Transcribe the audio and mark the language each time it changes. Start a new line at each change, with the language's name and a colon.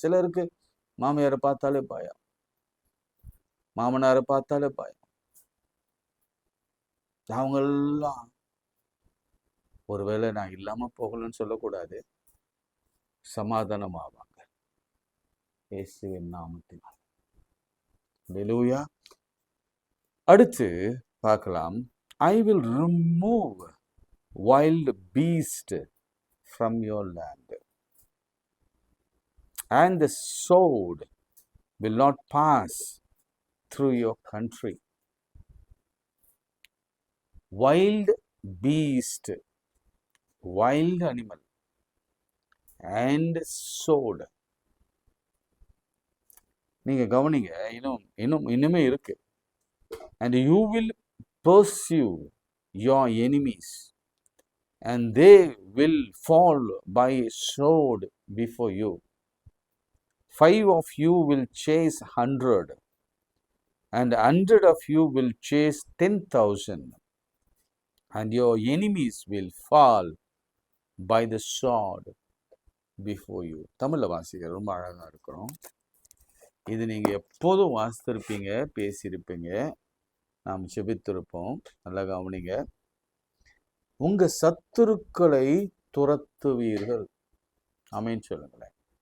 Tamil: சிலருக்கு மாமியாரை பார்த்தாலே பயம், மாமனாரை பார்த்தாலே பயம். அவங்க எல்லாம் ஒருவேளை நான் இல்லாம போகலன்னு சொல்லக்கூடாது, சமாதானம் ஆவாங்க இயேசுவின் நாமத்தினால். அல்லேலூயா.
English: அடுத்து பார்க்கலாம், I will remove wild beast from your land, and the sword will not pass through your country. Wild beast, wild animal, and sword.
Tamil: நீங்க கவனிங்க, இன்னுமே இருக்கு.
English: And you will pursue your enemies, and they will fall by a sword before you. 5 of you will chase 100, and 100 of you will chase 10,000, and your enemies will fall by the sword before you.
Tamil: தமிழ்ல வாசிக்கிற ரொம்ப அழகா இருக்கிறோம். இது நீங்க எப்போதும் வாசித்திருப்பீங்க, பேசியிருப்பீங்க, நாம் செபித்திருப்போம். நல்லா கவனிங்க. உங்க சத்துருக்களை துரத்துவீர்கள். ஆமென் சொல்லுங்களேன்.